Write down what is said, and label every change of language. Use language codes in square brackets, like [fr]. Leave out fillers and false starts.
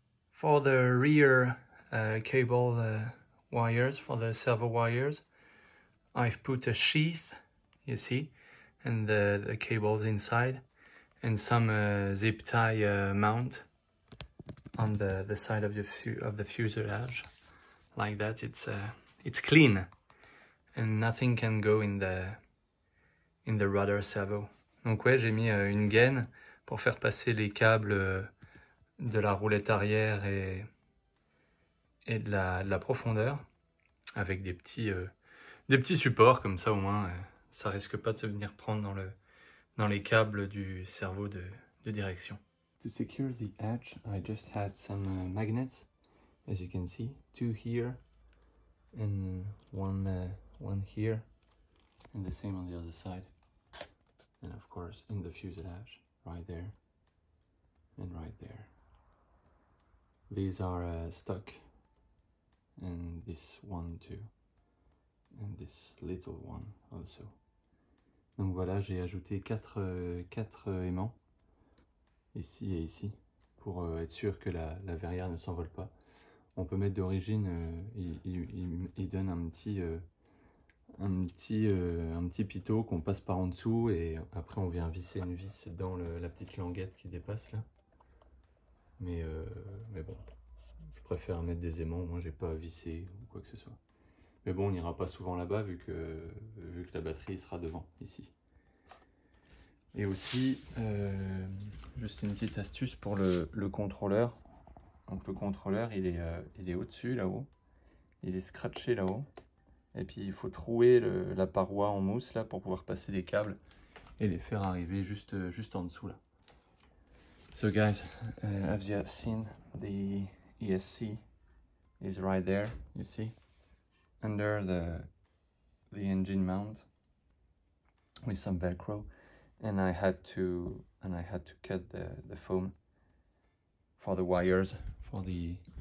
[en] For the rear cable wires, for the servo wires, I've put a sheath, you see, and the cables inside, and some zip tie mount on the side of the fuselage. Like that, it's clean, and nothing can go in the rudder servo. [fr] Donc ouais, j'ai mis une gaine pour faire passer les câbles de la roulette arrière et de la profondeur, avec des petits supports, comme ça au moins ça risque pas de se venir prendre dans les câbles du servo de direction. [en] To secure the edge, I just had some magnets, as you can see, 2 here and one here, and the same on the other side, and of course in the fuselage, right there and right there. These are stuck, and this one too, and this little one also. [fr] Donc voilà, j'ai ajouté 4 aimants, ici et ici, pour être sûr que la verrière ne s'envole pas. On peut mettre d'origine, il donne un petit pitot qu'on passe par en dessous et après on vient visser une vis dans la petite languette qui dépasse là. Mais bon, je préfère mettre des aimants, moi j'ai pas à visser ou quoi que ce soit. Mais bon, on n'ira pas souvent là-bas vu que la batterie sera devant, ici. Et aussi, juste une petite astuce pour le contrôleur. Donc le contrôleur, il est au-dessus, là-haut. Il est scratché là-haut. Et puis il faut trouer la paroi en mousse là pour pouvoir passer les câbles et les faire arriver juste en dessous là. [en] So guys, as you have seen, the ESC is right there, you see, under the engine mount with some Velcro, and I had to cut the foam for the wires, for the